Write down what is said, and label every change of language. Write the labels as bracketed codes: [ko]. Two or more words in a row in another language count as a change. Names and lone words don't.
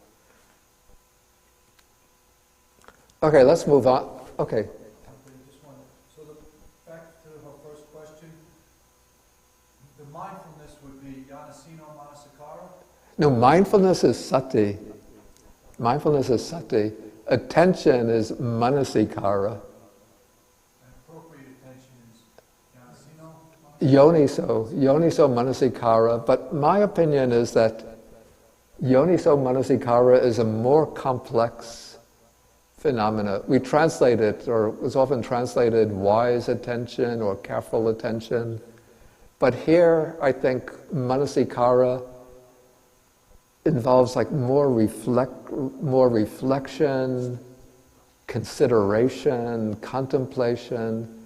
[en] Okay, let's move on. Okay. So back to her first question, the mindfulness would be [pi] Yanasino Manasikara? [en] No, mindfulness is sati. Mindfulness is sati. Attention is manasikara. [pi] Yoniso manasikara, [en] but my opinion is that [pi] yoniso manasikara [en] is a more complex phenomena. We translate it, or it's often translated wise attention or careful attention, but here I think manasikara involves like more reflection, consideration, contemplation.